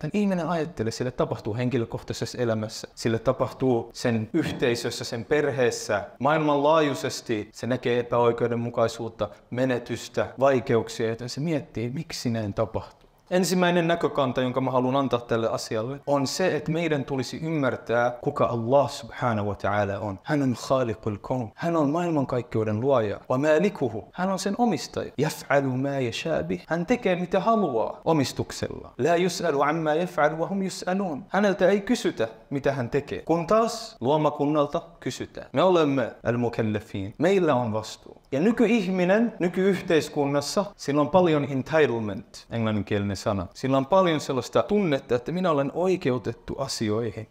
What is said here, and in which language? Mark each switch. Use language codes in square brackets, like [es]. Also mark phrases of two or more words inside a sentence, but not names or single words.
[fi] Ihminen ajattelee, sille tapahtuu henkilökohtaisessa elämässä. Sille tapahtuu sen yhteisössä, sen perheessä. Maailmanlaajuisesti se näkee epäoikeudenmukaisuutta, menetystä, vaikeuksia, joten se miettii, miksi näin tapahtuu. Ensimmäinen näkökanta, jonka mä haluan antaa tälle asialle, on se, että meidän tulisi ymmärtää, kuka [ar] الله سبحانه وتعالى [fi] on. Hän on [ar] خالق الكون. [fi] Hän on maailmankaikkeuden luoja. [ar] ومالكه. [fi] Hän on sen omistaja. [ar] يفعل ما يشاء به. [fi] Hän tekee mitä haluaa omistuksella. [ar] لا يسأل عما يفعل وهم يسألون. [fi] Häneltä ei kysytä, mitä hän tekee. Kun taas luomakunnalta kysytään. Me olemme al-mukallafin. Meillä on vastuu. Ja nykyihminen, nykyyhteiskunnassa, sillä on paljon entitlement, englanninkielinen sana. Sillä on paljon sellaista tunnetta, että minä olen oikeutettu asioihin.